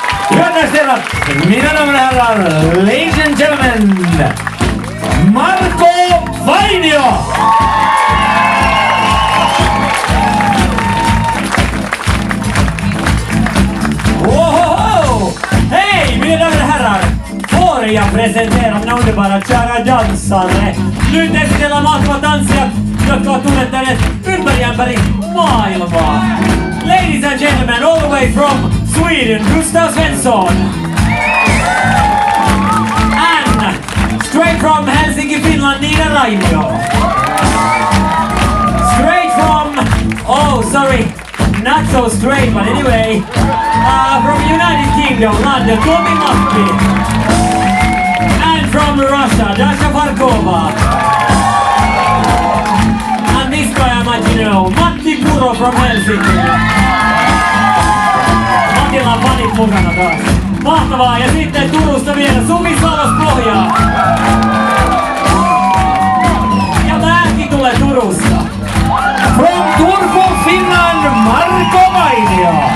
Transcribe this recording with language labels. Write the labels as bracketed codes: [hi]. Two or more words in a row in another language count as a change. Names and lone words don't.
[fi] Hyvät naiset ja herrat, minä [sv] damen och herrar, [en] ladies and gentlemen, Marko Vainio! Ohoho! [sv] Hej, mina damer och herrar! Får jag presentera den underbara kära dansare? [fi] Nyt esitellään mahtavat tanssijat, jotka ovat tunnettaneet ympäri ämpäri maailmaa. [en] Ladies and gentlemen, all the way from Sweden, Gustav Svensson. And straight from Helsinki, Finland, Nina Rainio. Straight from, oh sorry, not so straight, but anyway, from United Kingdom, London, Tomi Matti. And from Russia, Dasha Farkova. And this guy I might know, Matti Puro from Helsinki. [fi] Matilla on fanit mukana taas. Mahtavaa! Ja sitten Turusta vielä Sumi Salos-Pohjaa. Ja mäkin tulee Turusta. [en] From Turku, Finland, Marko Vainio.